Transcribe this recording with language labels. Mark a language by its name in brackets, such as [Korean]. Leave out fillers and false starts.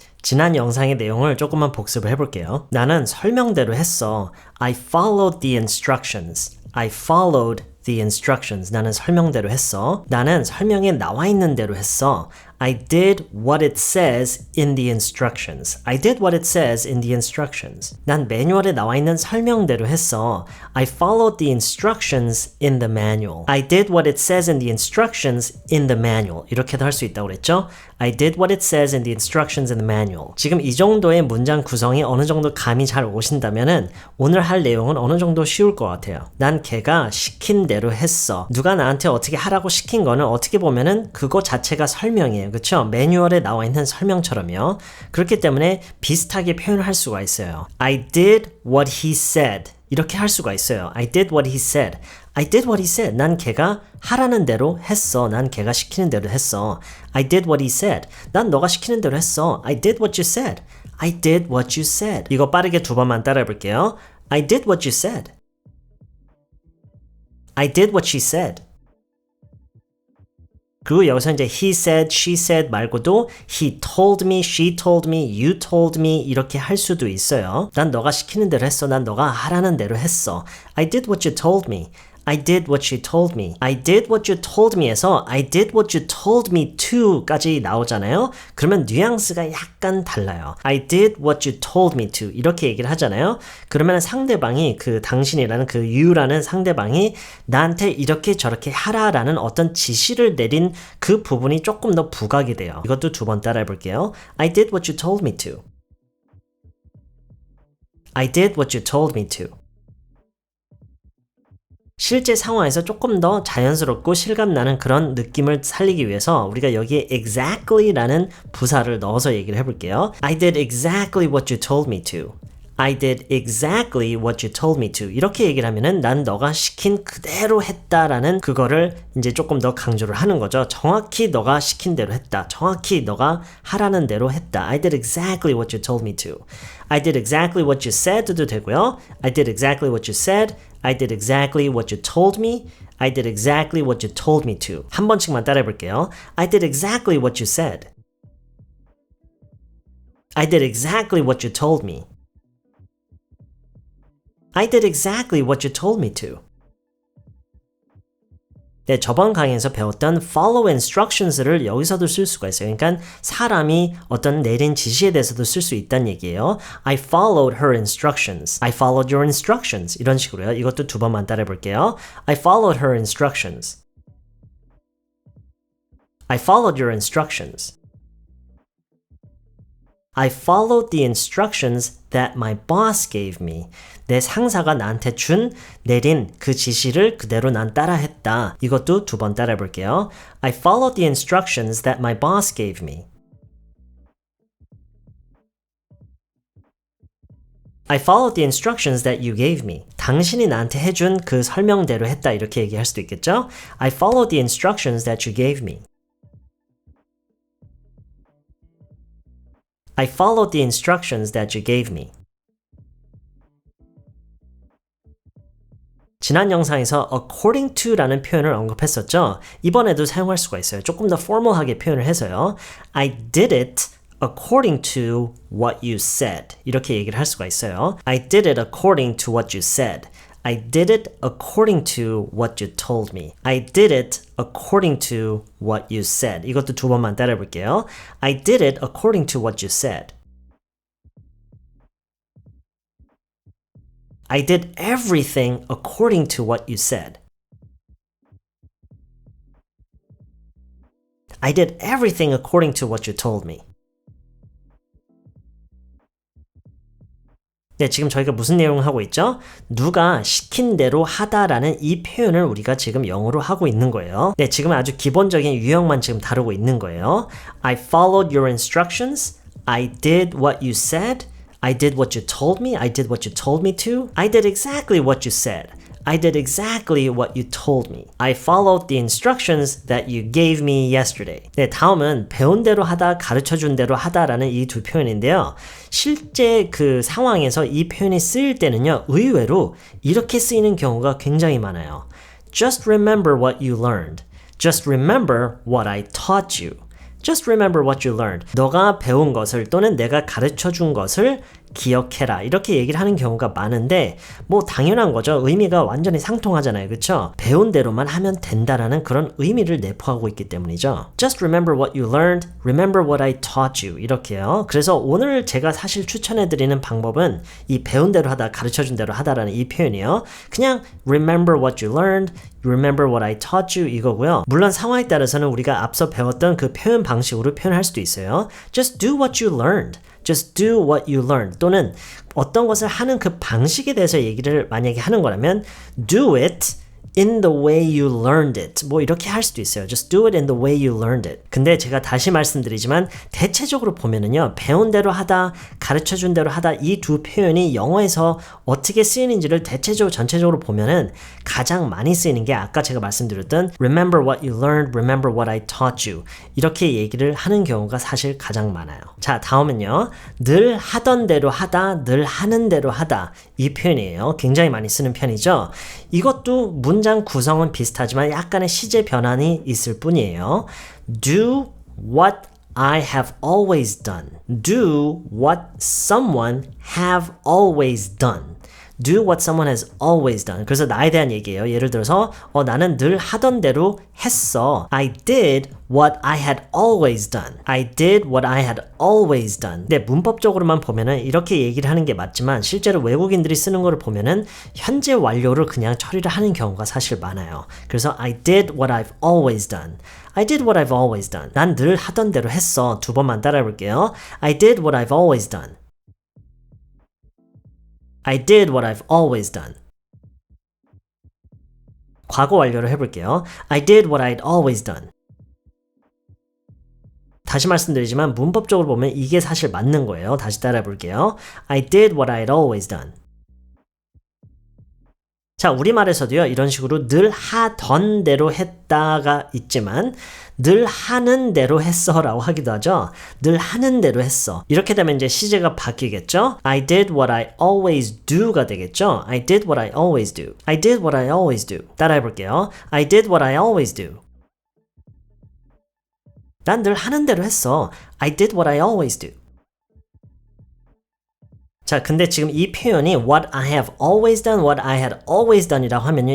[Korean] 지난 영상의 내용을 조금만 복습을 해볼게요. 나는 설명대로 했어. [English] I followed the instructions. I followed the instructions. [Korean] 나는 설명대로 했어. 나는 설명에 나와 있는 대로 했어. [English] I did what it says in the instructions. I did what it says in the instructions. [Korean] 난 매뉴얼에 나와 있는 설명대로 했어. [English] I followed the instructions in the manual. I did what it says in the instructions in the manual. [Korean] 이렇게도 할 수 있다고 그랬죠? [English] I did what it says in the instructions in the manual. [Korean] 지금 이 정도의 문장 구성이 어느 정도 감이 잘 오신다면은 오늘 할 내용은 어느 정도 쉬울 것 같아요. 난 걔가 시킨 대로 했어. 누가 나한테 어떻게 하라고 시킨 거는 어떻게 보면은 그거 자체가 설명이에요. 그렇죠? 매뉴얼에 나와 있는 설명처럼요. 그렇기 때문에 비슷하게 표현을 할 수가 있어요. [English] I did what he said. [Korean] 이렇게 할 수가 있어요. [English] I did what he said. I did what he said. [Korean] 난 걔가 하라는 대로 했어. 난 걔가 시키는 대로 했어. [English] I did what he said. [Korean] 난 너가 시키는 대로 했어. [English] I did what you said. I did what you said. [Korean] 이거 빠르게 두 번만 따라해 볼게요. [English] I did what you said. I did what she said. [Korean] 그리고 여기서 이제 [English] he said, she said [Korean] 말고도 [English] he told me, she told me, you told me [Korean] 이렇게 할 수도 있어요. 난 너가 시키는 대로 했어. 난 너가 하라는 대로 했어. [English] I did what you told me. I did what you told me. I did what you told me에서 I did what you told me to [Korean] 까지 나오잖아요. 그러면 뉘앙스가 약간 달라요. [English] I did what you told me to [Korean] 이렇게 얘기를 하잖아요. 그러면 상대방이 그 당신이라는 그 you라는 상대방이 나한테 이렇게 저렇게 하라라는 어떤 지시를 내린 그 부분이 조금 더 부각이 돼요. 이것도 두 번 따라해 볼게요. [English] I did what you told me to. I did what you told me to. [Korean] 실제 상황에서 조금 더 자연스럽고 실감나는 그런 느낌을 살리기 위해서 우리가 여기에 exactly라는 부사를 넣어서 얘기를 해볼게요. [English] I did exactly what you told me to. I did exactly what you told me to. [Korean] 이렇게 얘기를 하면은 난 너가 시킨 그대로 했다라는 그거를 이제 조금 더 강조를 하는 거죠. 정확히 너가 시킨 대로 했다. 정확히 너가 하라는 대로 했다. [English] I did exactly what you told me to. I did exactly what you said [Korean] 도 되고요. [English] I did exactly what you said. I did exactly what you told me. I did exactly what you told me to. [Korean] 한 번씩만 따라해 볼게요. [English] I did exactly what you said. I did exactly what you told me. I did exactly what you told me to. [Korean] 네, 저번 강의에서 배웠던 follow instructions를 여기서도 쓸 수가 있어요. 그러니까 사람이 어떤 내린 지시에 대해서도 쓸 수 있다는 얘기예요. [English] I followed her instructions. I followed your instructions. [Korean] 이런 식으로요. 이것도 두 번만 따라해 볼게요. [English] I followed her instructions. I followed your instructions. I followed the instructions that my boss gave me. [Korean] 내 상사가 나한테 내린 그 지시를 그대로 난 따라했다. 이것도 두 번 따라해 볼게요. [English] I followed the instructions that my boss gave me. I followed the instructions that you gave me. [Korean] 당신이 나한테 해준 그 설명대로 했다. 이렇게 얘기할 수도 있겠죠? [English] I followed the instructions that you gave me. I followed the instructions that you gave me. [Korean] 지난 영상에서 according to라는 표현을 언급했었죠. 이번에도 사용할 수가 있어요. 조금 더 formal하게 표현을 해서요. [English] I did it according to what you said. [Korean] 이렇게 얘기를 할 수가 있어요. [English] I did it according to what you said. I did it according to what you told me. I did it according to what you said. [Korean] 이것도 두 번만 따라해 볼게요. [English] I did it according to what you said. I did everything according to what you said. I did everything according to what you told me. [Korean] 네, 지금 저희가 무슨 내용을 하고 있죠? 누가 시킨 대로 하다라는 이 표현을 우리가 지금 영어로 하고 있는 거예요. 네, 지금 아주 기본적인 유형만 지금 다루고 있는 거예요. [English] I followed your instructions. I did what you said. I did what you told me. I did what you told me to. I did exactly what you said. I did exactly what you told me. I followed the instructions that you gave me yesterday. [Korean] 네, 다음은 배운 대로 하다, 가르쳐준 대로 하다라는 이 두 표현인데요. 실제 그 상황에서 이 표현이 쓰일 때는요, 의외로 이렇게 쓰이는 경우가 굉장히 많아요. [English] Just remember what you learned. Just remember what I taught you. Just remember what you learned. [Korean] 너가 배운 것을 또는 내가 가르쳐 준 것을 기억해라. 이렇게 얘기를 하는 경우가 많은데 뭐 당연한 거죠. 의미가 완전히 상통하잖아요. 그렇죠? 배운 대로만 하면 된다라는 그런 의미를 내포하고 있기 때문이죠. [English] Just remember what you learned. Remember what I taught you. [Korean] 이렇게요. 그래서 오늘 제가 사실 추천해드리는 방법은 이 배운 대로 하다, 가르쳐 준 대로 하다라는 이 표현이요. 그냥 [English] remember what you learned. Remember what I taught you [Korean] 이거고요. 물론 상황에 따라서는 우리가 앞서 배웠던 그 표현 방식으로 표현할 수도 있어요. [English] Just do what you learned. Just do what you learned. [Korean] 또는 어떤 것을 하는 그 방식에 대해서 얘기를 만약에 하는 거라면 [English] do it in the way you learned it. [Korean] 뭐 이렇게 할 수도 있어요. [English] Just do it in the way you learned it. [Korean] 근데 제가 다시 말씀드리지만 대체적으로 보면은요. 배운 대로 하다, 가르쳐 준 대로 하다 이 두 표현이 영어에서 어떻게 쓰이는지를 대체적으로 전체적으로 보면은 가장 많이 쓰이는 게 아까 제가 말씀드렸던 [English] remember what you learned, remember what I taught you. [Korean] 이렇게 얘기를 하는 경우가 사실 가장 많아요. 자, 다음은요. 늘 하던 대로 하다, 늘 하는 대로 하다. 이 표현이에요. 굉장히 많이 쓰는 편이죠. 이것도 문장 구성은 비슷하지만 약간의 시제 변환이 있을 뿐이에요. [English] Do what I have always done. Do what someone have always done. Do what someone has always done. [Korean] 그래서 나에 대한 얘기예요. 예를 들어서 나는 늘 하던 대로 했어. [English] I did what I had always done. I did what I had always done. [Korean] 근데 문법적으로만 보면은 이렇게 얘기를 하는 게 맞지만 실제로 외국인들이 쓰는 거를 보면은 현재 완료를 그냥 처리를 하는 경우가 사실 많아요. 그래서 [English] I did what I've always done. I did what I've always done. [Korean] 난 늘 하던 대로 했어. 두 번만 따라해 볼게요. [English] I did what I've always done. I did what I've always done. [Korean] 과거 완료를 해볼게요. [English] I did what I'd always done. [Korean] 다시 말씀드리지만 문법적으로 보면 이게 사실 맞는 거예요. 다시 따라해 볼게요. [English] I did what I'd always done. [Korean] 자, 우리말에서도요. 이런 식으로 늘 하던 대로 했다가 있지만 늘 하는 대로 했어 라고 하기도 하죠. 늘 하는 대로 했어. 이렇게 되면 이제 시제가 바뀌겠죠. [English] I did what I always do [Korean] 가 되겠죠. [English] I did what I always do. I did what I always do. [Korean] 따라해 볼게요. [English] I did what I always do. [Korean] 난 늘 하는 대로 했어. [English] I did what I always do. [Korean] 자, 근데 지금 이 표현이 [English] what I have always done, what I had always done [Korean] 이라고 하면요.